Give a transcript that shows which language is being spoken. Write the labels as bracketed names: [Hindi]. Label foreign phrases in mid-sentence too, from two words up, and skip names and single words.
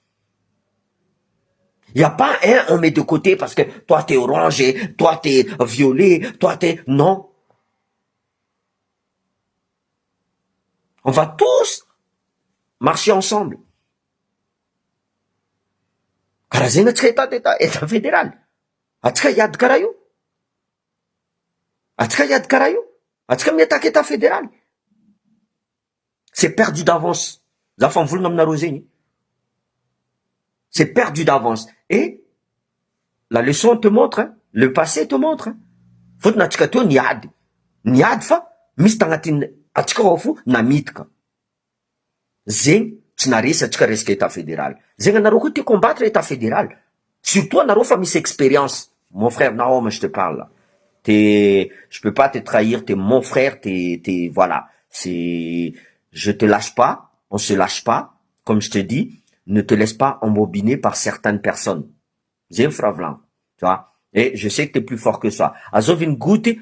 [French] Il n'y a pas on met de côté parce que toi t'es orange, et toi t'es violet, toi t'es... Non. On va tous marcher ensemble. [Malagasy] Karazena [French] état fédéral. [Malagasy] Atsika yad karayo. Atsika yad karayo. Atsika miatak [French] état fédéral. C'est perdu d'avance. [Malagasy] Zafan volna aminareo zegny. [French] C'est perdu d'avance. Et la leçon te montre, le passé te montre. [Malagasy] Fotona atsika teo niady. Niady fa misy tagnatin'ny atsika ao fo namidika. Zegny tsy naresy atsika resaka [French] état fédéral. [Malagasy] Zegny anareo koa te [French] combattre état fédéral. [Malagasy] Surtout anareo fa misy expérience. [French] Mon frère Naom, je te parle là. Je peux pas te trahir, t'es mon frère, voilà. Je te lâche pas, on se lâche pas. Comme je te dis, ne te laisse pas embobiner par certaines personnes. J'ai un frère blanc, tu vois. Et je sais que t'es plus fort que ça.